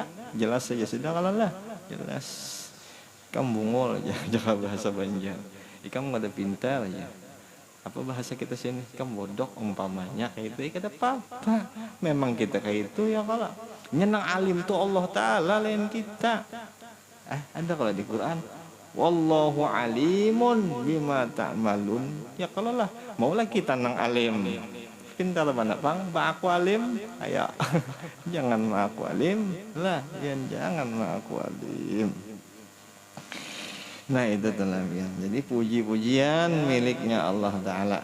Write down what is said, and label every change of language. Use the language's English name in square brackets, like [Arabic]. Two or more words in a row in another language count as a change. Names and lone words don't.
[Banjar] Jelas saja sudah kalau lah, jelas. Kamu bungol aja jaga bahasa Banjar, kamu nggak ada pintar aja. Apa bahasa kita sini, kamu bodoh umpamanya kayak itu, kada apa-apa. Memang kita kayak itu ya kalau. Nyenang alim tuh Allah Ta'ala lain kita. Ada kalau di Quran, [Arabic] والله عليم بما تعملون. [Banjar] Ya kalau lah maulah kita nang alim, pintar mana bang, aku alim, ayo jangan aku alim lah, jangan aku alim. Nah itu telah ya. Jadi puji-pujian miliknya Allah Ta'ala.